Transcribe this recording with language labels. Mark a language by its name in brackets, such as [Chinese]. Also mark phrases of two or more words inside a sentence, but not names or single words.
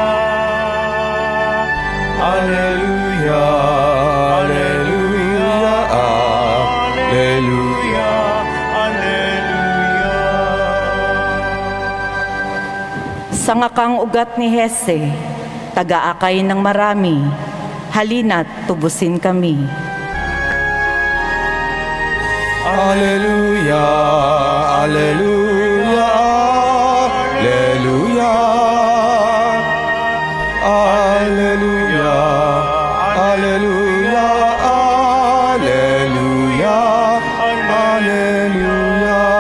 [Latin] Alleluia, alleluia, alleluia, alleluia. [Filipino] Sangakang ugat ni Hese, taga-akay ng marami, halina't tubusin kami. [Latin] Alleluia, alleluia, alleluia. Alleluia, alleluia, alleluia, alleluia.